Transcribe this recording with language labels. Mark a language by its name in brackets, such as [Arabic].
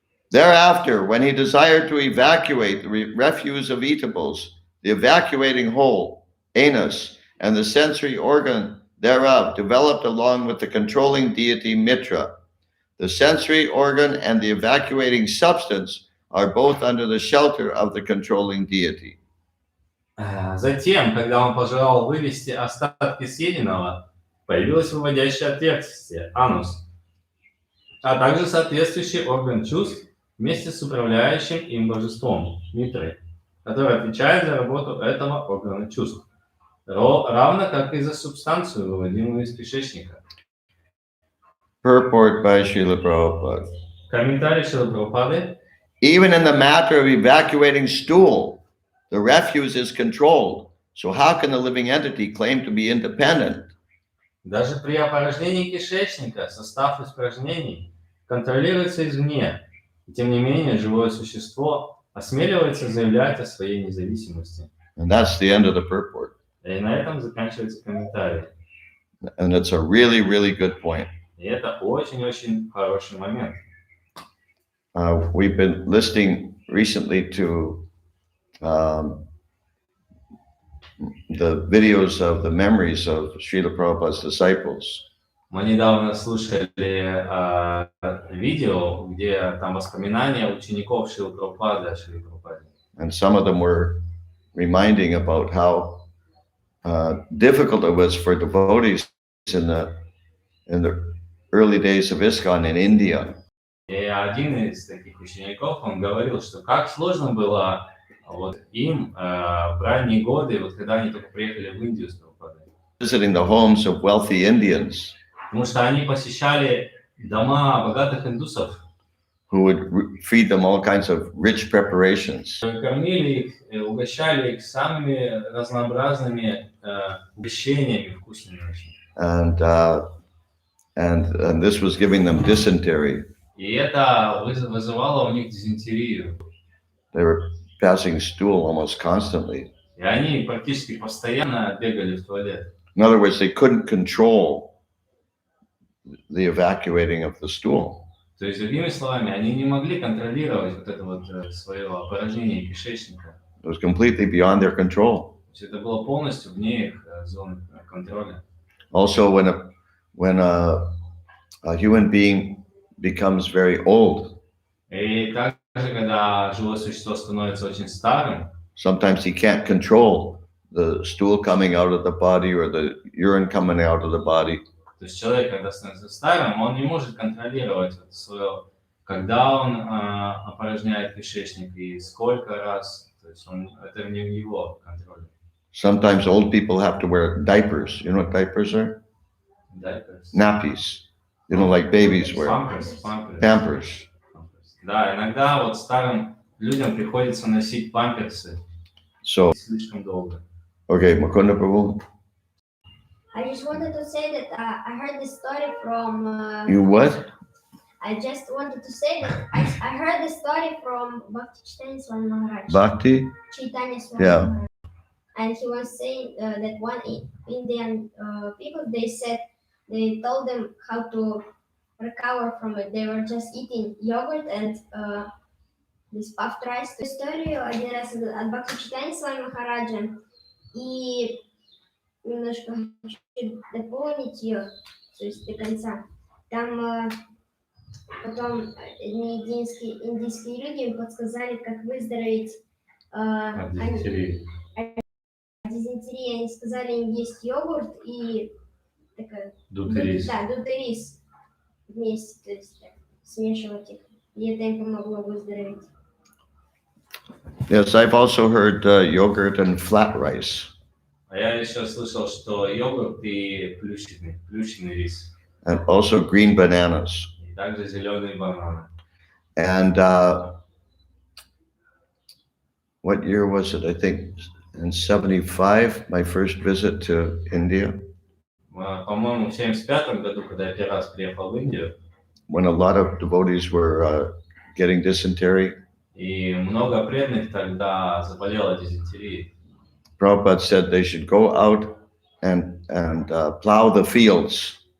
[English] Thereafter, when he desired to evacuate the refuse of eatables, the evacuating hole, anus, and the sensory organ thereof developed along with the controlling deity Mitra. The sensory organ and the evacuating substance are both under the shelter of the controlling deity. [Russian] Затем, когда он пожелал вывести остатки съеденного, появилось выводящее отверстие, анус, а также соответствующий орган чувств вместе с управляющим им божеством, Митрой, который отвечает за работу этого органа чувств, равно как и за субстанцию, выводимую из кишечника. [English] Purport by Srila Prabhupada. [Russian] Комментарий Шрилы Прабхупады. [English] Even in the matter of evacuating stool, the refuse is controlled. So how can the living entity claim to be independent? [Russian] Даже при опорожнении кишечника состав испражнений контролируется извне, и тем не менее живое существо осмеливается заявлять о своей независимости. [English] And that's the end of the purport. [Russian] И на этом заканчивается комментарий. [English] And it's a really, really good point. [Russian] И это очень-очень хороший момент. [English] We've been listening recently to the videos of the memories of Srila Prabhupada's disciples. [Russian] Мы недавно слушали видео, где там воспоминания учеников Шрилы Прабхупады о Шриле Прабхупаде. [English] And some of them were reminding about how difficult it was for devotees in the early days of ISKCON in India. [Russian] И один из таких учеников, он говорил, что как сложно было вот им в ранние годы, вот когда они только приехали в Индию с Прабхупадой. [English] Visiting the homes of wealthy Indians [Russian] Потому что они посещали дома богатых индусов, [English] who would feed them all kinds of rich preparations. [Russian] кормили их, угощали их самыми разнообразными угощениями вкусными очень. [English] And this was giving them dysentery. [Russian] И это вызывало у них дизентерию. [English] They were passing stool almost constantly. [Russian] И они практически постоянно бегали в туалет. [English] In other words, they couldn't control the evacuating of the stool. [Russian] То есть, другими словами, они не могли контролировать вот это вот свое опорожнение кишечника. [English] It was completely beyond their control. [Russian] То есть это было полностью вне их зоны контроля. [English] Also, when a human being becomes very old, [Russian] И также, когда живое существо становится очень старым, [English] sometimes he can't control the stool coming out of the body or the urine coming out of the body. [Russian] то есть человек, когда становится старым, он не может контролировать вот свое, когда он опорожняет кишечник и сколько раз. То есть это не в его контроле. [English] Sometimes old people have to wear diapers. You know what diapers are? Diapers. Nappies. You know, like babies wear. Pampers. Pampers. [Russian] Да, иногда вот старым людям приходится носить памперсы [English] So, [Russian] слишком долго. [English] okay, Mukunda Prabhu, I just wanted to say that I heard this story from. you what? I just wanted to say that I heard the story from Bhakti Chaitanya Swami Maharaj. Bhakti? Chaitanya Swami Yeah. Maharaj. And he was saying that one Indian people, they told them how to recover from it. They were just eating yogurt and this puffed rice. [Russian] Историю один раз от Бхакти Чайтаньи Свами Махараджа. И немножко хочу дополнить ее, то есть до конца. Там потом индийские люди им подсказали, как выздороветь От дизентерии. дизентерии. Они сказали им есть йогурт и такая, Дутый рис. Да, дутый рис вместе, то есть так, смешивать их. И это им помогло выздороветь. [English] Yes, I've also heard yogurt and flat rice. [Russian] А я еще слышал, что йогурт и плющенный рис. [English] And also green bananas. [Russian] И также зеленые бананы. [English] And what year was it? I think in 75, my first visit to India, [Russian] По-моему, в 75 году, когда я первый раз приехал в Индию, [English] when a lot of devotees were getting dysentery, [Russian] и много преданных тогда заболело дизентерией. [English] Prabhupada said they should go out and plow the fields.